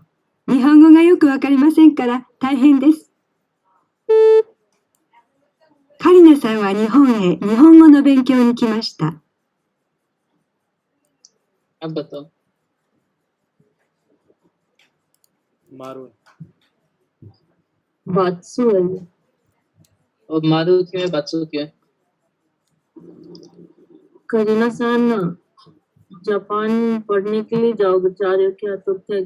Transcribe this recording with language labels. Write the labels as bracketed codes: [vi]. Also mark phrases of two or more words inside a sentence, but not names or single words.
[ja] 日本語がよくわかりませんから大変です。カリナさんは日本へ日本語の勉強に来ました。 [hi] अब बताओ। मारू बात्सु है और मारू क्यों है, बात्सु क्यों है? करीना सान जापान पढ़ने के लिए जा रहे हो क्या?